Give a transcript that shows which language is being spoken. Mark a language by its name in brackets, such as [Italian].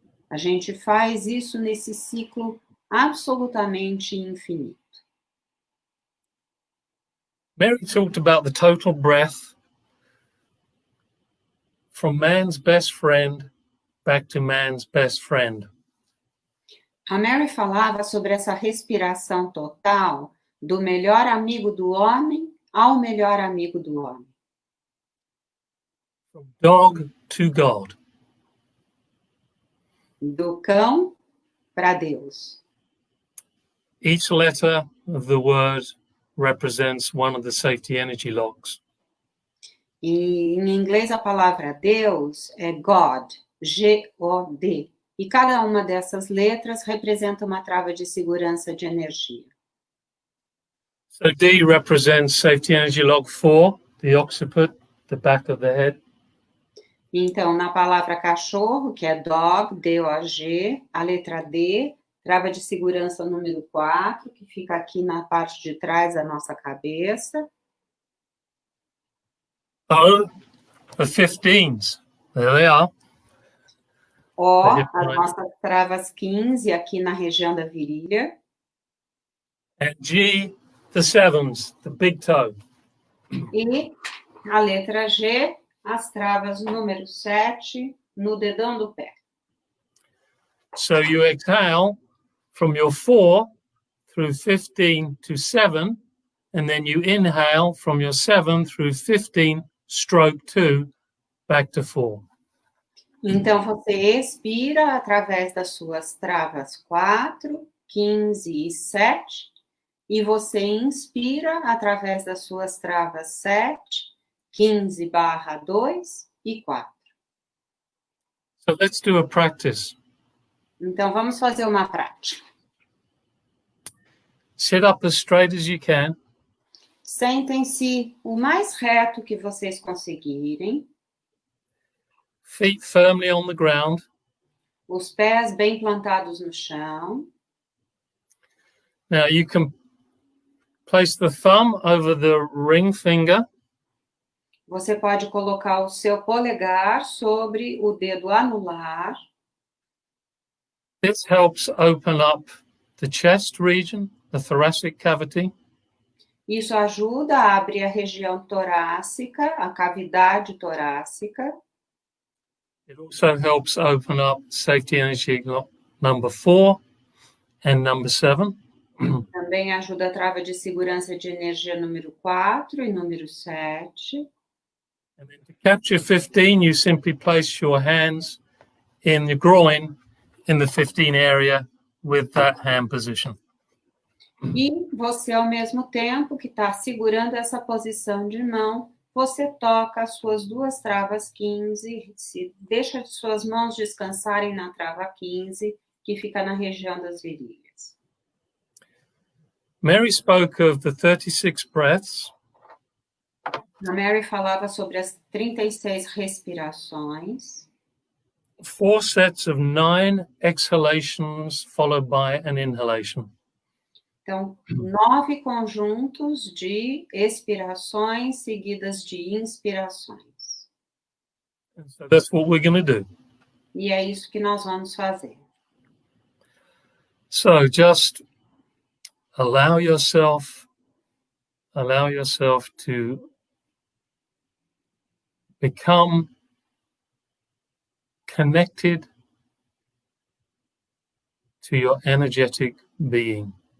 [Portuguese] A gente faz isso nesse ciclo absolutamente infinito. [English] Mary talked about the total breath from man's best friend back to man's best friend. [Portuguese] A Mary falava sobre essa respiração total do melhor amigo do homem ao melhor amigo do homem. [English] From dog to God. [Portuguese] Do cão para Deus. [English] Each letter of the word represents one of the safety energy locks. [Portuguese] E em inglês a palavra Deus é God, G-O-D. E cada uma dessas letras representa uma trava de segurança de energia. [English] So D represents safety energy log 4, the occiput, the back of the head. [Portuguese] Então, na palavra cachorro, que é dog, D-O-G, a letra D, trava de segurança número 4, que fica aqui na parte de trás da nossa cabeça. [English] O, the 15s. There they are. [Portuguese] O, as nossas travas 15, aqui na região da virilha. [English] And G, the 7s, the big toe. [Portuguese] E a letra G, as travas número 7, no dedão do pé. [English] So you exhale from your 4 through 15 to 7, and then you inhale from your 7 through 15 stroke 2 back to 4. [Portuguese] Então, você expira através das suas travas 4, 15 e 7, e você inspira através das suas travas 7, 15/2 e 4. [English] So let's do a practice. [Portuguese] Então, vamos fazer uma prática. [English] Sit up as straight as you can. [Portuguese] Sentem-se o mais reto que vocês conseguirem. [English] Feet firmly on the ground. [Portuguese] Os pés bem plantados no chão. [English] Now you can place the thumb over the ring finger. [Portuguese] Você pode colocar o seu polegar sobre o dedo anular. [English] This helps open up the chest region, the thoracic cavity. [Portuguese] Isso ajuda a abrir a região torácica, a cavidade torácica. [English] It also helps open up safety energy number 4 and number 7. [Portuguese] Também ajuda a trava de segurança de energia número 4 e número 7. [English] And then to capture 15, you simply place your hands in the groin in the 15 area with that hand position. [Portuguese] E você, ao mesmo tempo que está segurando essa posição de mão, você toca as suas duas travas 15, deixa suas mãos descansarem na trava 15, que fica na região das virilhas. [English] Mary spoke of the 36 breaths. [Portuguese] A Mary falava sobre as 36 respirações. [English] 4 sets of 9 exhalations followed by an inhalation. [Portuguese] Então, 9 conjuntos de expirações seguidas de inspirações. [English] And so that's what we're going to do. [Portuguese] E é isso que nós vamos fazer. [English] So just allow yourself to become connected to your energetic being.